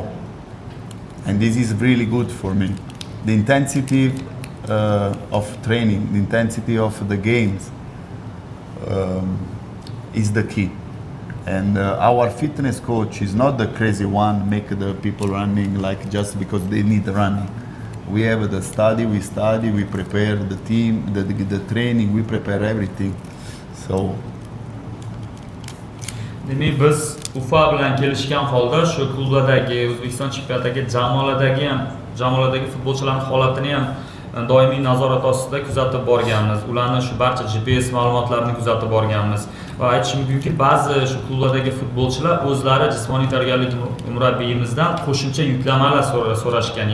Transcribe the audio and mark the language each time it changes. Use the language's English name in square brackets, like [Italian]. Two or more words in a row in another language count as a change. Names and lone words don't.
[English] And this is really good for me. The intensity of training, the intensity of the games is the key. And our fitness coach is not the crazy one, make the people running like just because they need running. We have the study, we prepare the team, the training, we prepare everything. So [Uzbek] demak biz Ufa bilan kelishgan holda shu klublardagi O'zbekiston chempionatidagi jamoalardagi futbolchilarning holatini ham doimiy nazorat ostida kuzatib borganmiz. Ularning shu barcha GPS ma'lumotlarini kuzatib borganmiz va aytish mumkinki, ba'zi shu klublardagi futbolchilar o'zlari jismoniy tayyorgarlik murabbiyimizdan qo'shimcha yuklamalar so'rashgan.